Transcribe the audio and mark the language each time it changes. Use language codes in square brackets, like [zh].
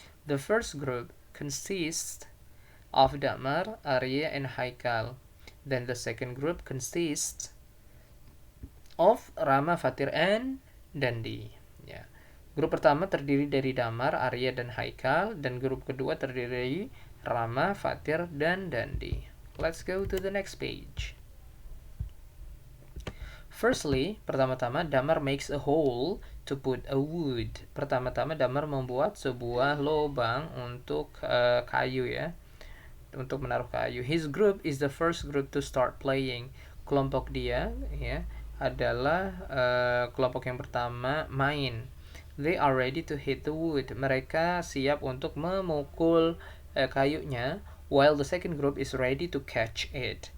[en] The first group consists of Damar, Arya, and Haikal. Then the second group consists of Rama, Fatir, and Dandi. [id] Ya. Grup pertama terdiri dari Damar, Arya, dan Haikal, dan grup kedua terdiri dari Rama, Fatir, dan Dandi. [en] Let's go to the next page. Firstly, [id] pertama-tama [en] Damar makes a hole to put a wood. [id] Pertama-tama Damar membuat sebuah lubang untuk kayu ya, untuk menaruh kayu. [en] His group is the first group to start playing. [id] Kelompok dia ya adalah kelompok yang pertama main. [en] They are ready to hit the wood. [id] Mereka siap untuk memukul kayunya. [en] While the second group is ready to catch it.